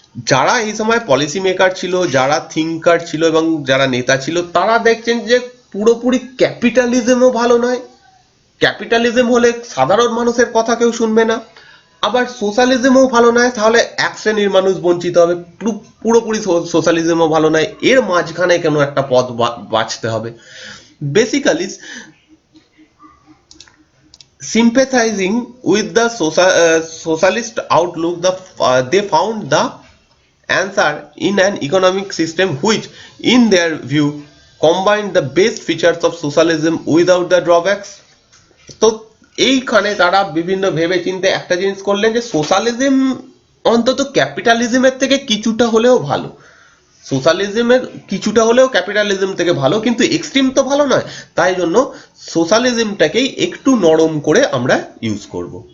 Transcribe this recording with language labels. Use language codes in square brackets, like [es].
[bn] যারা এই সময় পলিসি মেকার ছিল, যারা থিঙ্কার ছিল এবং যারা নেতা ছিল, তারা দেখছেন যে পুরোপুরি ক্যাপিটালিজমও ভালো নয়, ক্যাপিটালিজম হলে সাধারণ মানুষের কথা কেউ শুনবে না, আবার সোশ্যালিজমও ভালো নয়, তাহলে এক শ্রেণীর মানুষ বঞ্চিত হবে, পুরোপুরি সোশ্যালিজমও ভালো নয়, এর মাঝখানে কেন একটা পথ বাছতে হবে। [en] Basically sympathizing with the socialist outlook, they found the answer in an economic system which, in their view, combined the best features of socialism without the drawbacks. [bn] তো এইখানে তারা বিভিন্ন ভেবে চিন্তে একটা জিনিস করলেন যে সোশ্যালিজম অন্তত ক্যাপিটালিজমের থেকে কিছুটা হলেও ভালো, সোশ্যালিজমের কিছুটা হলেও ক্যাপিটালিজম থেকে ভালো, কিন্তু এক্সট্রিম তো ভালো নয়, তাই জন্য সোশ্যালিজমটাকেই একটু নরম করে আমরা ইউজ করব।